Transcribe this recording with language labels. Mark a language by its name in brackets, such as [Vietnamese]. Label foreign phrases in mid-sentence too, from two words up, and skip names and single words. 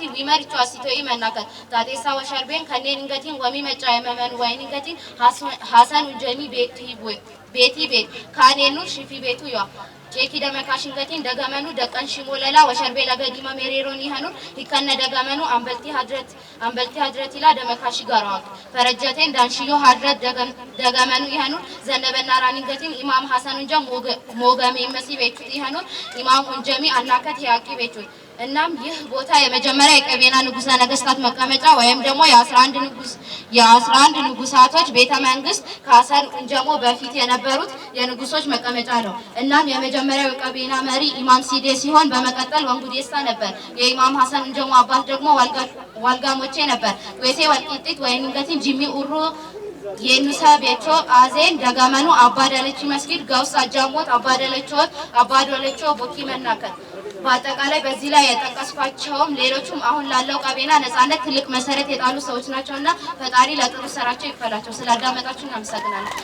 [Kambaata] ዊመሪቾ አሲቶይ መናከት ጣጤሳ ወሸርቤን ከኔን እንገቲን ወሚ መጫ የመመኑ ወይን እንገቲን ሐሰን ጀሚ ቤቲ ቤት ካኔኑ ሽፊ ቤቱ ያ ቼኪ ደመካሽን ገቲን ደገመኑ ደቀን ሽሞለላ ወሸርቤ ለገዲማ ሜሬሮን ይሄኑ ይከነ ደገመኑ አንበልቲ ሀድረት ይላ ደመካሽ ጋራው ፈረጀቴን ዳንሽዮ ሀድረት ደገመኑ ይሄኑ ዘነበና ራኒን ገቲን ኢማም ሐሰን እንጀ ሞገሜ መሲ ቤቱ ይሄኑ ኢማም እንጀሚ አናከት ያቂ [Amharic] ቤቱ እናም ይህ ቦታ የመጀመሪያ የቀቤና ንጉሠ ነገስታት መቀመጫ ወይም ደግሞ የ11 ንጉሳቶች ቤተ መንግስት ከሐሰን እንጀሞ በፊት የነበሩት የንጉሶች መቀመጫ ነው። እናም የመጀመሪያው የቀቤና መሪ ኢማም ሲዴ ሲሆን በመቀጠል ወንጉዴሳ ነበር። የኢማም ሐሰን እንጀሞ አባት ደግሞ ዋልጋሞቼ ነበር። [Kambaata] ወይሴ ወልቂጢት ወይንገቲን ጂሚ ኡሩ የኑሳ ቤቾ አዜን ደጋመኑ አባደለች መስጊድ ጋውስ አጃሞት አባደለቾ ቦኪ መናከት [Amharic] በአጠቃላይ በዚህ ላይ የጠቀስኳቸውም ሌሎችም አሁን ላለው ቀቤና ነፃነት ትልቅ መሰረት የጣሉ ሰዎች ናቸውና ፈጣሪ ለጥሩ ስራቸው ይክፈላቸው። ስላዳመጣችሁ እናመሰግናለን።